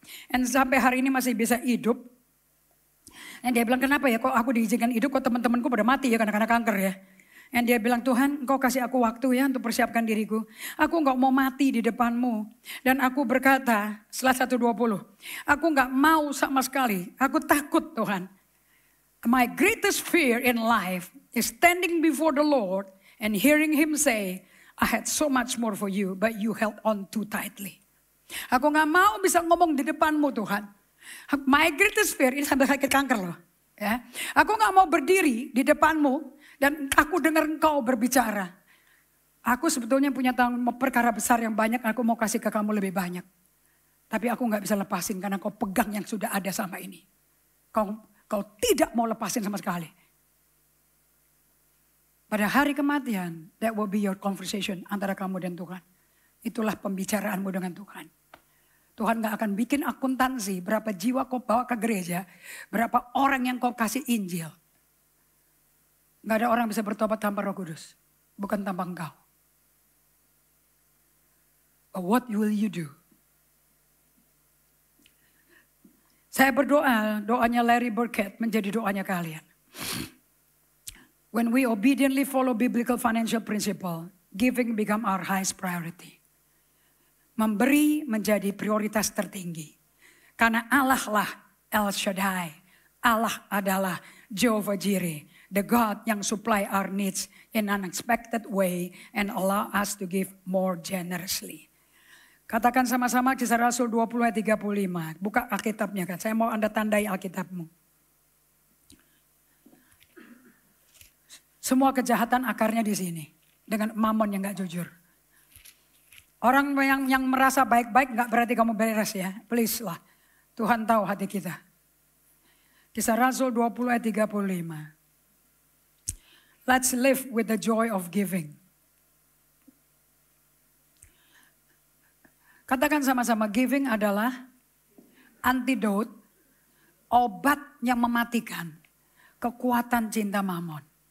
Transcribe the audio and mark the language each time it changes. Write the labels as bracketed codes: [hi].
[id] Dan sampai hari ini masih bisa hidup. Dan dia bilang kenapa ya kok aku diizinkan hidup kok teman-temanku pada mati ya karena kanker ya. Dan dia bilang, Tuhan engkau kasih aku waktu ya untuk persiapkan diriku. Aku enggak mau mati di depanmu. Dan aku berkata setelah 1:20. Aku enggak mau sama sekali. Aku takut Tuhan. [en] My greatest fear in life is standing before the Lord and hearing Him say, I had so much more for you but you held on too tightly. [id] Aku enggak mau bisa ngomong di depanmu Tuhan. [en] My greatest fear, [id] ini sampai sakit kanker loh. Ya. Aku enggak mau berdiri di depanmu. Dan aku dengar engkau berbicara. Aku sebetulnya punya perkara besar yang banyak. Aku mau kasih ke kamu lebih banyak. Tapi aku gak bisa lepasin karena kau pegang yang sudah ada sama ini. Kau tidak mau lepasin sama sekali. Pada hari kematian, [en] that will be your conversation [id] antara kamu dan Tuhan. Itulah pembicaraanmu dengan Tuhan. Tuhan gak akan bikin akuntansi berapa jiwa kau bawa ke gereja. Berapa orang yang kau kasih Injil. Gak ada orang bisa bertobat tanpa Roh Kudus. Bukan tanpa engkau. [en] But what will you do? [id] Saya berdoa, doanya Larry Burkett menjadi doanya kalian. [en] When we obediently follow biblical financial principle, giving become our highest priority. [id] Memberi menjadi prioritas tertinggi. Karena Allah lah El Shaddai. Allah adalah Jehovah Jireh. [en] The God [id] yang [en] supply our needs in an unexpected way and allow us to give more generously. [id] Katakan sama-sama Kisah Rasul 20 ayat 35. Buka Alkitabnya kan. Saya mau Anda tandai Alkitabmu. Semua kejahatan akarnya di sini. Dengan mamon yang gak jujur. Orang yang merasa baik-baik gak berarti kamu beres ya. Please lah. Tuhan tahu hati kita. Kisah Rasul 20 ayat 35. [en] Let's live with the joy of giving. [id] Katakan sama-sama, giving adalah antidote, obat yang mematikan kekuatan cinta mamon.